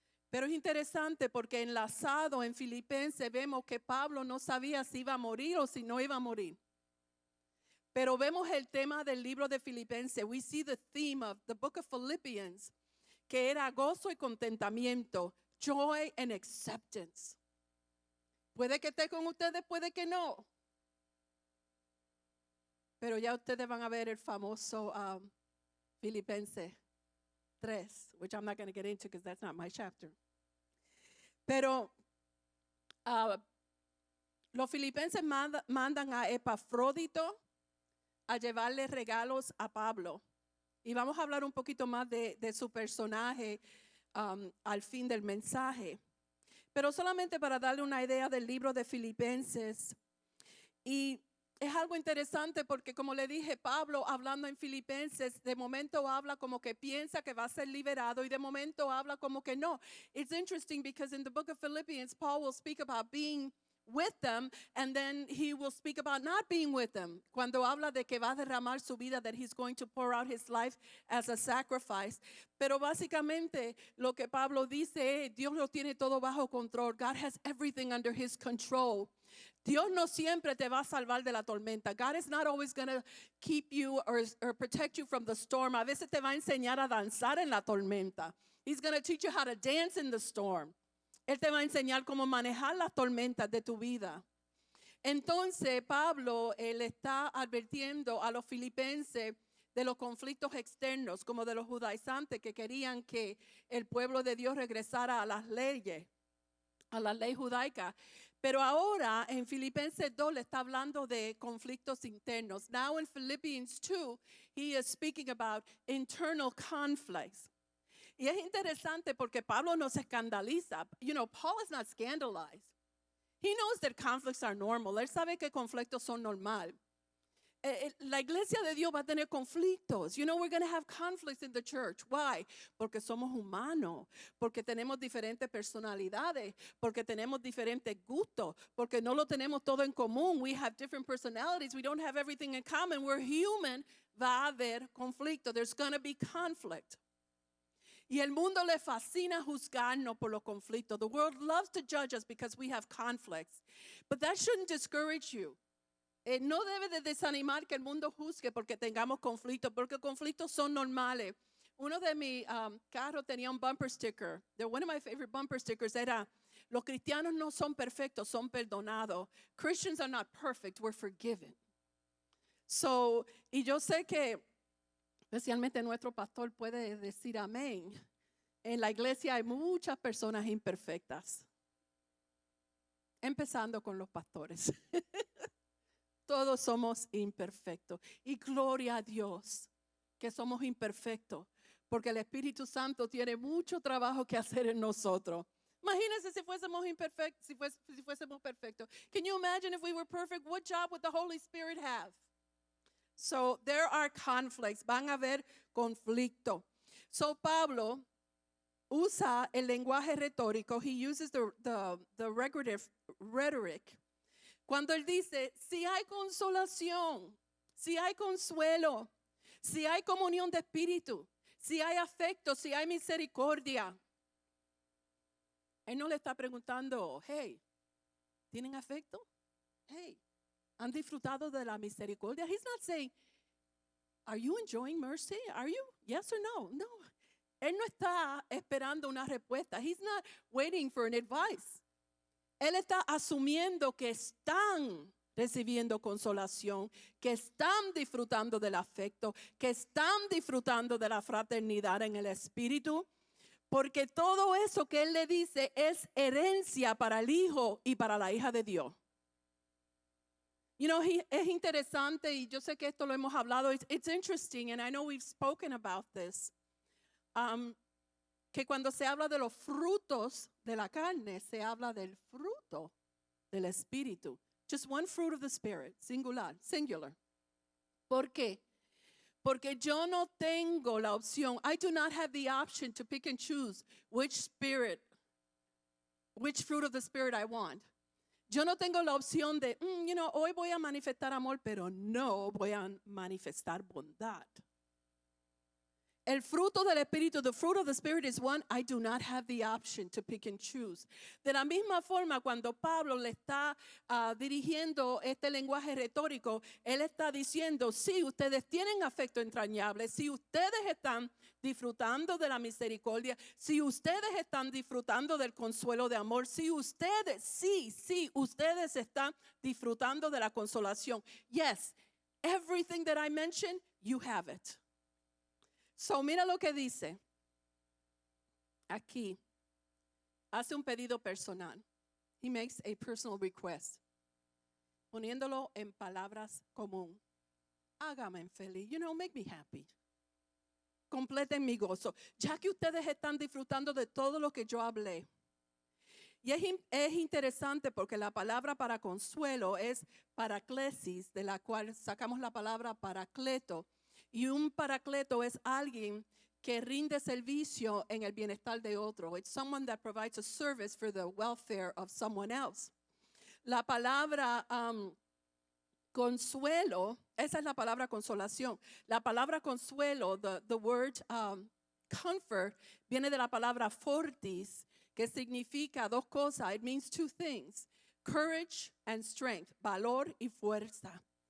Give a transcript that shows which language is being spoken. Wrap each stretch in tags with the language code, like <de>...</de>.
<es>Pero es interesante porque enlazado en Filipenses vemos que Pablo no sabía si iba a morir o si no iba a morir. Pero vemos el tema del libro de Filipenses.</es> <en>We see the theme of the book of Philippians,</en> <es>que era gozo y contentamiento,</es> <en>joy and acceptance.</en> <es>Puede que esté con ustedes, puede que no. Pero ya ustedes van a ver el famoso Filipenses 3,</es> <en>which I'm not going to get into because that's not my chapter.</en> <es>Pero los filipenses mandan a Epafrodito a llevarle regalos a Pablo. Y vamos a hablar un poquito más de su personaje al fin del mensaje. Pero solamente para darle una idea del libro de Filipenses. Y es algo interesante porque, como le dije, Pablo hablando en Filipenses, de momento habla como que piensa que va a ser liberado y de momento habla como que no.</es> <en>It's interesting because in the book of Philippians, Paul will speak about being with them and then he will speak about not being with them.</en> <es>Cuando habla de que va a derramar su vida,</es> <en>that he's going to pour out his life as a sacrifice.</en> <es>Pero básicamente lo que Pablo dice es, Dios lo tiene todo bajo control.</es> <en>God has everything under his control.</en> <es>Dios no siempre te va a salvar de la tormenta.</es> <en>God is not always going to keep you or protect you from the storm.</en> <es>A veces te va a enseñar a danzar en la tormenta.</es> <en>He's going to teach you how to dance in the storm.</en> <es>Él te va a enseñar cómo manejar las tormentas de tu vida. Entonces, Pablo le está advirtiendo a los filipenses de los conflictos externos, como de los judaizantes que querían que el pueblo de Dios regresara a las leyes, a la ley judaica. Pero ahora en Filipenses 2 le está hablando de conflictos internos.</es> <en>Now in Philippians 2, he is speaking about internal conflicts.</en> <es>Y es interesante porque Pablo no se escandaliza.</es> <en>You know, Paul is not scandalized. He knows that conflicts are normal.</en> <es>Él sabe que conflictos son normal. La iglesia de Dios va a tener conflictos.</es> <en>You know, we're going to have conflicts in the church. Why?</en> <es>Porque somos humanos, porque tenemos diferentes personalidades, porque tenemos diferentes gustos, porque no lo tenemos todo en común.</es> <en>We have different personalities. We don't have everything in common. We're human.</en> <es>Va a haber conflicto.</es> <en>There's going to be conflict.</en> <es>Y el mundo le fascina juzgarnos por los conflictos.</es> <en>The world loves to judge us because we have conflicts. But that shouldn't discourage you.</en> <es>No debe de desanimar que el mundo juzgue porque tengamos conflictos, porque conflictos son normales. Uno de mis carros tenía un bumper sticker.</es> <en>One of my favorite bumper stickers</en> <es>era, los cristianos no son perfectos, son perdonados.</es> <en>Christians are not perfect, we're forgiven.</en> <es>So, y yo sé que especialmente nuestro pastor puede decir amén. En la iglesia hay muchas personas imperfectas, empezando con los pastores. Todos somos imperfectos. Y gloria a Dios que somos imperfectos, porque el Espíritu Santo tiene mucho trabajo que hacer en nosotros. Imagínense si fuésemos imperfectos, si fuésemos perfectos.</es> <en>Can you imagine if we were perfect? What job would the Holy Spirit have? So there are conflicts.</en> <es>Van a haber conflicto. So Pablo usa el lenguaje retórico.</es> <en>He uses the rhetoric.</en> <es>Cuando él dice, si hay consolación, si hay consuelo, si hay comunión de espíritu, si hay afecto, si hay misericordia. Él no le está preguntando, hey, ¿tienen afecto? Hey, ¿han disfrutado de la misericordia?</es> <en>He's not saying, are you enjoying mercy? Are you? Yes or no? No.</en> <es>Él no está esperando una respuesta.</es> <en>He's not waiting for an advice.</en> <es>Él está asumiendo que están recibiendo consolación, que están disfrutando del afecto, que están disfrutando de la fraternidad en el espíritu, porque todo eso que él le dice es herencia para el hijo y para la hija de Dios. You know, es interesante, y yo sé que esto lo hemos hablado,</es> <en>it's interesting, and I know we've spoken about this,</en> <es>que cuando se habla de los frutos de la carne, se habla del fruto del espíritu.</es> <en>Just one fruit of the spirit, singular.</en> <es>¿Por qué? Porque yo no tengo la opción.</es> <en>I do not have the option to pick and choose which fruit of the spirit I want.</en> <es>Yo no tengo la opción de, hoy voy a manifestar amor, pero no voy a manifestar bondad. El fruto del Espíritu,</es> <en>the fruit of the Spirit is one, I do not have the option to pick and choose.</en> <es>De la misma forma, cuando Pablo le está dirigiendo este lenguaje retórico, él está diciendo, sí, ustedes tienen afecto entrañable, si ustedes están disfrutando de la misericordia, si ustedes están disfrutando del consuelo de amor, si ustedes, ustedes están disfrutando de la consolación.</es> <en>Yes, everything that I mentioned, you have it.</en> <es>So, mira lo que dice. Aquí, hace un pedido personal.</es> <en>He makes a personal request.</en> <es>Poniéndolo en palabras común. Hágame feliz.</es> <en>Make me happy.</en> <es>Completen mi gozo. Ya que ustedes están disfrutando de todo lo que yo hablé. Y es interesante porque la palabra para consuelo es paraclesis, de la cual sacamos la palabra paracleto. Y un paracleto es alguien que rinde servicio en el bienestar de otro.</es> <en>It's someone that provides a service for the welfare of someone else.</en> <es>La palabra consuelo, esa es la palabra consolación. La palabra consuelo,</es> <en>the word comfort,</en> <es>viene de la palabra fortis, que significa dos cosas.</es> <en>It means two things, courage and strength,</en> <es>valor y fuerza.</es>